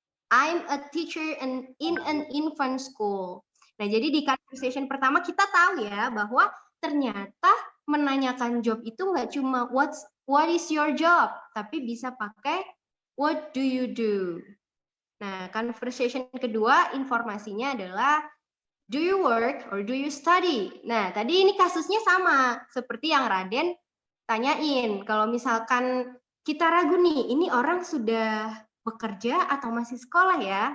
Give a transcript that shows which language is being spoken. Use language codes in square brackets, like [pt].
[en] I'm a teacher in an infant school. [id] Nah, jadi di conversation pertama kita tahu ya bahwa ternyata menanyakan job itu nggak cuma [en] what is your job, [id] tapi bisa pakai [en] what do you do. [id] Nah, conversation kedua informasinya adalah [en] Do you work or do you study? [id] Nah, tadi ini kasusnya sama seperti yang Raden tanyain. Kalau misalkan kita ragu nih, ini orang sudah bekerja atau masih sekolah ya?